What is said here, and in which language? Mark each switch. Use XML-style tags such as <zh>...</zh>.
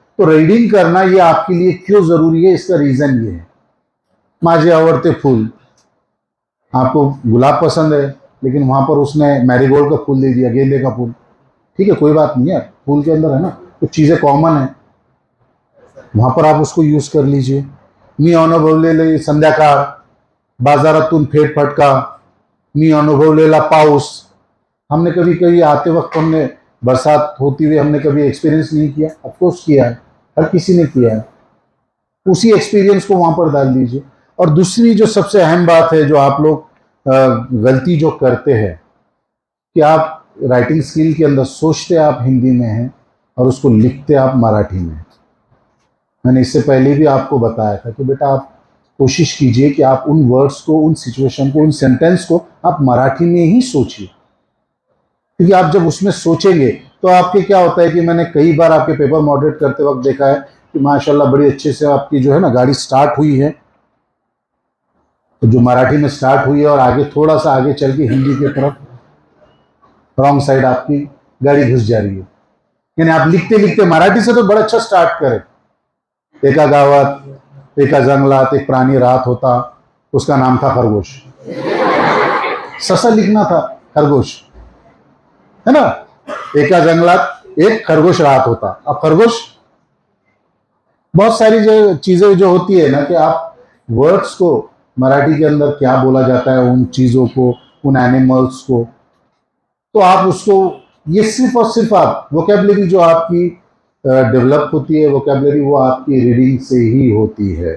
<hi>तो रीडिंग करना ये आपके लिए क्यों जरूरी है, इसका रीजन ये है।</hi> <mr>माझे आवड़ते फूल,</mr> <hi>आपको गुलाब पसंद है, लेकिन वहां पर उसने मैरीगोल्ड का फूल दे दिया, गेंदे का फूल। ठीक है, कोई बात नहीं है, फूल के अंदर है ना कुछ चीजें कॉमन है, वहां पर आप उसको यूज कर लीजिए।</hi> <mr>मी अनुभवलेले संध्याकाळ, बाजारातून फेट फटका, मी अनुभवलेला पाऊस।</mr> <hi>हमने कभी कभी आते वक्त, हमने बरसात होती हुई हमने कभी एक्सपीरियंस नहीं किया? ऑफकोर्स किया है, हर किसी ने किया है। उसी एक्सपीरियंस को वहां पर डाल दीजिए। और दूसरी जो सबसे अहम बात है, जो आप लोग गलती जो करते हैं, कि आप राइटिंग स्किल के अंदर सोचते आप हिंदी में हैं और उसको लिखते आप मराठी में हैं। मैंने इससे पहले भी आपको बताया था कि बेटा आप कोशिश कीजिए कि आप उन वर्ड्स को, उन सिचुएशन को, उन सेंटेंस को आप मराठी में ही सोचिए, क्योंकि आप जब उसमें सोचेंगे तो आपके क्या होता है कि मैंने कई बार आपके पेपर मॉडरेट करते वक्त देखा है कि माशाल्लाह बड़ी अच्छे से आपकी जो है ना गाड़ी स्टार्ट हुई है, तो जो मराठी में स्टार्ट हुई है और आगे थोड़ा सा आगे चल के हिंदी की तरफ रॉन्ग साइड आपकी गाड़ी घुस जा रही है। यानी आप लिखते लिखते मराठी से तो बड़ा अच्छा स्टार्ट करें,</hi> <mr>एका गावात एका जंगलात एक प्राणी राहत होता,</mr> <hi>उसका नाम था खरगोश। ससा लिखना था, खरगोश, है ना।</hi> <mr>एका जंगलात एक खरगोश राहत होता।</mr> <hi>अब खरगोश, बहुत सारी जो चीजें जो होती है ना कि आप वर्ड्स को मराठी के अंदर क्या बोला जाता है, उन चीजों को, उन एनिमल्स को, तो आप उसको, ये सिर्फ और सिर्फ आप वोकेबलरी जो आपकी डेवलप होती है, वोकेबलरी वो आपकी रीडिंग से ही होती है।</hi>